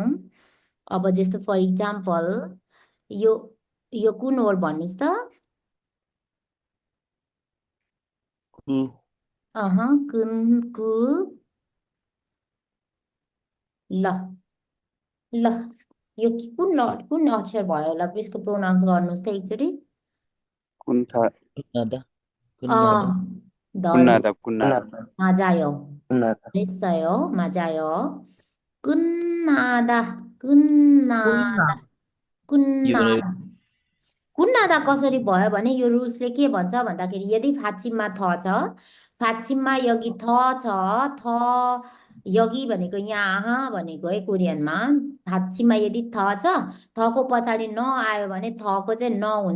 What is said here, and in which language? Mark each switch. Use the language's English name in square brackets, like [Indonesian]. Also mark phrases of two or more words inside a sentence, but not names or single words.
[Nepali] अब जस्तो [English] for example [Nepali] यो यो कुन वर्ड भन्नुहोस् त कु ल ल यो कुन अक्षर भयो होला यसको प्रोनाउन्स गर्नुहोस् त एकचोटि [Korean] कुन्था कुन्नादा 끝나다 끝나다 맞아요. 됐어요. 맞아요. 끝나다 끝나다 [Nepali] कुन्नादा कसरी भयो भने यो रुल्सले के भन्छ भन्दाखेरि यदि फाछिममा थ छ फाछिममा यदि थ छ थ यगी भनेको यहाँ भनेको है कोरियनमा फाछिममा यदि थ छ थको पछाडि न आयो भने थको चाहिँ न हुन्छ।